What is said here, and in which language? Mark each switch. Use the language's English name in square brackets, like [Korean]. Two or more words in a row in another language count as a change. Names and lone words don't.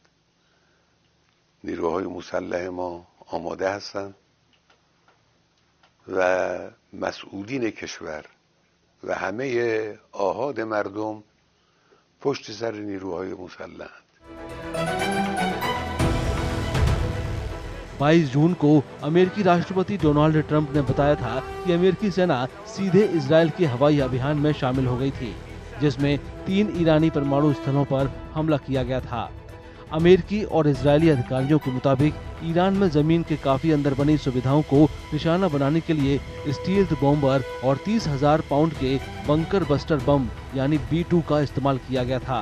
[Persian] نیروهای مسلح ما آماده هستند و مسئولین کشور و همه آحاد مردم پشت سر نیروهای مسلحند. [Hindi] 22 जून को अमेरिकी राष्ट्रपति डोनाल्ड ट्रंप ने बताया था कि अमेरिकी सेना सीधे इजराइल के हवाई अभियान में शामिल हो गई थी, जिसमें 3 ईरानी परमाणु स्थलों पर हमला किया गया था। अमेरिकी और इजरायली अधिकारियों के मुताबिक ईरान में जमीन के काफी अंदर बनी सुविधाओं को निशाना बनाने के लिए [English] stealth bomber [Hindi] और 30,000 पाउंड के [English] bunker buster bomb [Hindi] यानी B-2 का इस्तेमाल किया गया था।